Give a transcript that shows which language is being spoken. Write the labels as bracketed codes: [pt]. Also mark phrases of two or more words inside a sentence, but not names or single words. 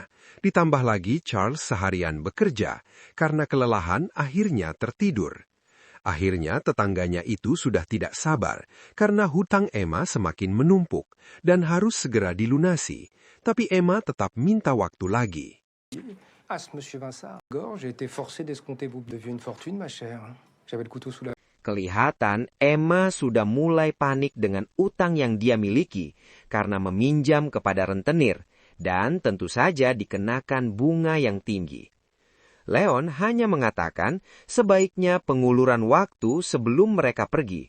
[id] Ditambah lagi Charles seharian bekerja, karena kelelahan akhirnya tertidur. Akhirnya tetangganya itu sudah tidak sabar, karena hutang Emma semakin menumpuk, dan harus segera dilunasi. Tapi Emma tetap minta waktu lagi. [fr] Ah, Monsieur Vincent, j'ai été forcé d'escompter vous deviez une fortune, ma chère. J'avais le couteau sous la... [id] Kelihatan Emma sudah mulai panik dengan utang yang dia miliki karena meminjam kepada rentenir dan tentu saja dikenakan bunga yang tinggi. Leon hanya mengatakan sebaiknya penguluran waktu sebelum mereka pergi.